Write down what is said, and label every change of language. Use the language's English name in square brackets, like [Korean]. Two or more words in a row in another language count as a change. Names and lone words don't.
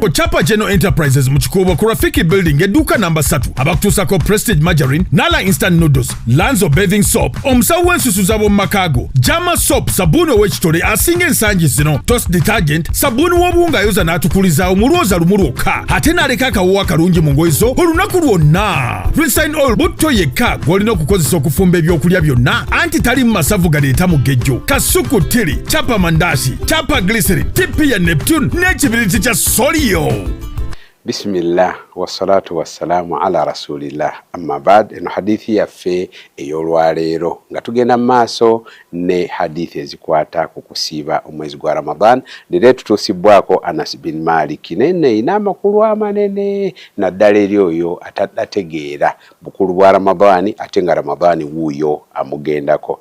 [Ganda] Chapa General Enterprises mu Kikuubo ku Rafiki Building edduuka namba 3 abakutuusako Prestige Margarine, Nala Instant Noodles, Lanzo Bathing Soap, omusawo w'ensusu z'ab'omu makaago, Jama Soap, sabbuuni ow'ekitole asinga ensangi zino, Toast Detergent, sabbuuni w'obuwunga ayoza n'atukulizaawo mu lwoza lumu lwokka, ate n'aleka akawoowa kalungi mu ngoye zo olunaku lwonna. Rinse Oil butto yekka gw'olina okukozesa okufumba ebyokulya byonna, anti tali mu masavu galeeta mugejjo. Kasuku Tiri, Chapa Mandashi, Chapa Glycerin, Tipi ya Neptune n'ekibiriti kya Solio. [Arabic] بسم الله والصلاة والسلام على رسول الله أما بعد. [Ganda] Eno hadithi yaffe ey'olwaleero nga tugenda maaso ne hadithi ezikwata ku kusiiba omwezi gwa Ramadan. Leero tutuusibwako Anas bin Malik nene ina amakulu amanene naddala eri oyo atategeera bukulu bwa Ramadani ate nga Ramadani wuuyo amugendako.